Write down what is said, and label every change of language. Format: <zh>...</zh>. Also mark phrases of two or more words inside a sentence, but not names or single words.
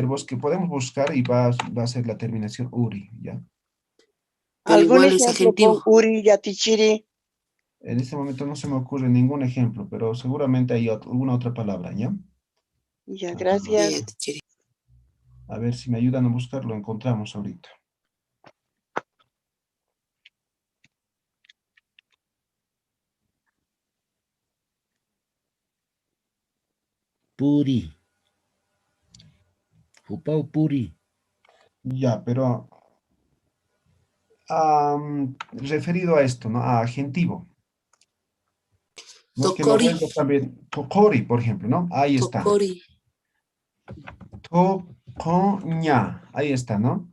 <es>verbos que podemos buscar y va a ser la terminación uri, ¿ya? pero ¿Algún igual es ejemplo con agentivo. Uri, Yatichiri? En este momento no se me ocurre ningún ejemplo, pero seguramente hay alguna otra palabra, ¿ya? Ya, Ah, Ya, gracias. Yatichiri. a ver si me ayudan a buscar, lo encontramos ahorita. Puri.</es> <ay>Hupau puri.</ay> <es>Ya, pero referido a esto, ¿no? A agentivo. No que lo Tokori, vuelvo también. Tokori, por ejemplo, ¿no? Ahí está. tokori. Tokoña. Ahí está, ¿no?</es>